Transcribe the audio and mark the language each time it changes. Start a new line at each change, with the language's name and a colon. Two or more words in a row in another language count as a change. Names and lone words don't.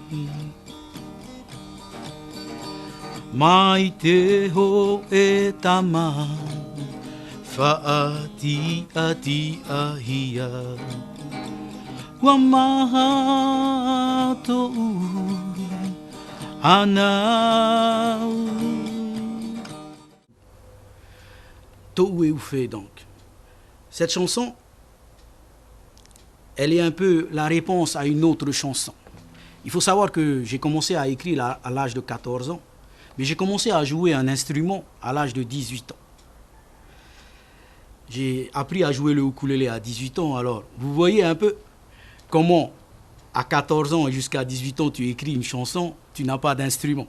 Tahitian: Mai te ho e tama, faati ati ahia. Wa maha to'u ana. To'oué donc.
French: Cette chanson, elle est un peu la réponse à une autre chanson. Il faut savoir que j'ai commencé à écrire à l'âge de 14 ans, mais j'ai commencé à jouer un instrument à l'âge de 18 ans. J'ai appris à jouer le ukulélé à 18 ans, alors vous voyez un peu comment à 14 ans et jusqu'à 18 ans tu écris une chanson, tu n'as pas d'instrument.